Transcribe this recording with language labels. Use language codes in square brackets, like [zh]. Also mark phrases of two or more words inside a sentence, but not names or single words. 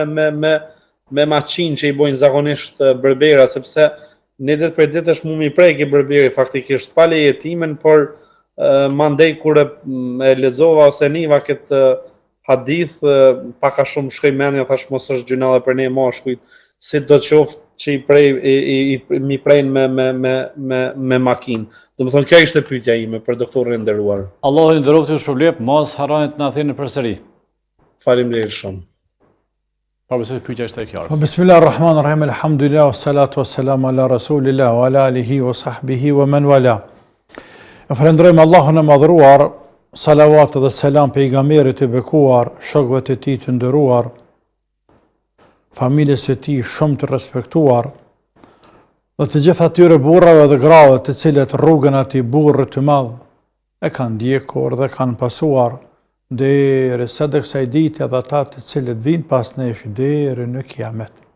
[sq] me maqinë që i bojnë zakonisht berbera, sepse në ditë për ditë është mumi preki berberi faktikisht pa lejetimin, por mandej kur e lexova ose niva këtë hadith pak a shumë shkoj mendja, thash mos është gjuna edhe për ne mashkujt, si do të qoftë që mi prejnë me makinë. Domethënë kjo ishte pyetja ime për doktorin e nderuar. Allahu ju nderoft ju shpërbleft, mos harroni të na thini përsëri. Faleminderit shumë. Përse pyetja është e qartë. [ar] بسم الله الرحمن الرحيم، الحمد لله، والصلاة والسلام على رسول الله وعلى آله وصحبه ومن والاه. [sq] Falenderojmë Allahun e madhruar, salavat dhe selam pejgamberit e bekuar, shokëve të tij të nderuar, familjes së tij shumë të respektuar, dhe të gjithë atyre burrave dhe grave të cilët rrugën atij burri të madh e kanë ndjekur dhe kanë pasuar derisa kësaj dite dhe ata të cilët vinë pas nesh deri në kiamet.